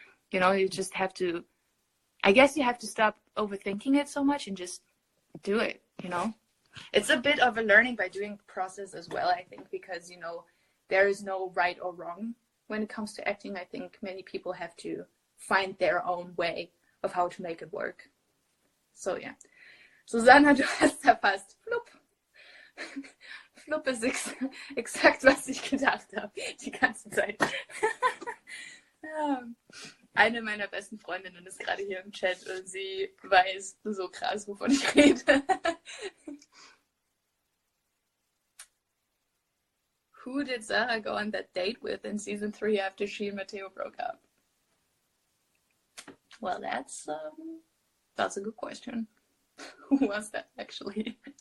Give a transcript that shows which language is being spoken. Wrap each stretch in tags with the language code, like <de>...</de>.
<en>You know, you just have to, I guess you have to stop overthinking it so much and just do it, you know. It's a bit of a learning by doing process as well, I think, because, you know, there is no right or wrong when it comes to acting. I think many people have to find their own way of how to make it work.</en> <de>So, ja. Susanna, du hast da fast flupp. Flupp ist exakt, was ich gedacht habe, die ganze Zeit. Eine meiner besten Freundinnen ist gerade hier im Chat und sie weiß so krass, wovon ich rede.</de> <en>Who did Sarah go on that date with in season 3 after she and Matteo broke up? Well, that's a good question. Who was that actually?</en>